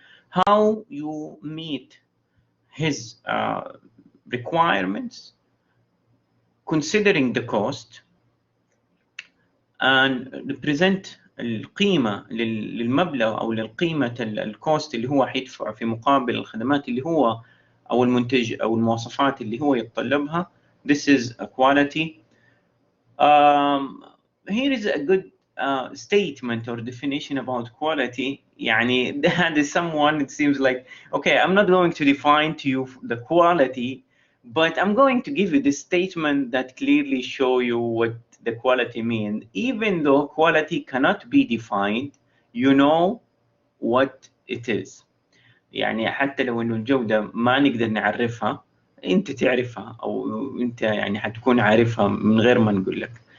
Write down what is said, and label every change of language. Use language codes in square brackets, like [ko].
[en] How you meet his requirements, considering the cost, and represent [ar] القيمة للمبلغ أو للقيمة الكوست اللي هو حيدفع في مقابل الخدمات اللي هو أو المنتج أو المواصفات اللي هو يتطلبها [en] This is a quality. Here is a good statement or definition about quality. يعني that is someone, it seems like, okay, I'm not going to define to you the quality, but I'm going to give you this statement that clearly show you what the quality means. Even though quality cannot be defined, you know what it is. [ar] يعني حتى لو انه الجودة ما نقدر نعرفها، انت تعرفها او انت يعني حتكون عارفها من غير ما نقول لك.